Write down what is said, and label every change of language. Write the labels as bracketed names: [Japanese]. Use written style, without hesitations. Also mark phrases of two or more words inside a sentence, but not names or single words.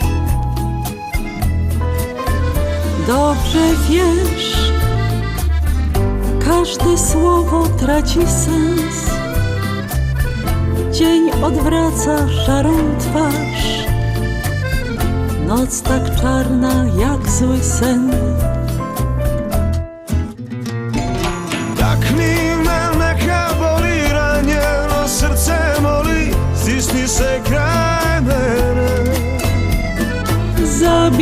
[Polish] Dobrze wiesz, każde słowo traci sens. Dzień odwraca szarą twarz, noc tak czarna jak zły sen. [Croatian] Tak mi me neka boli ranjeno srce moli, stisni se kraj mene.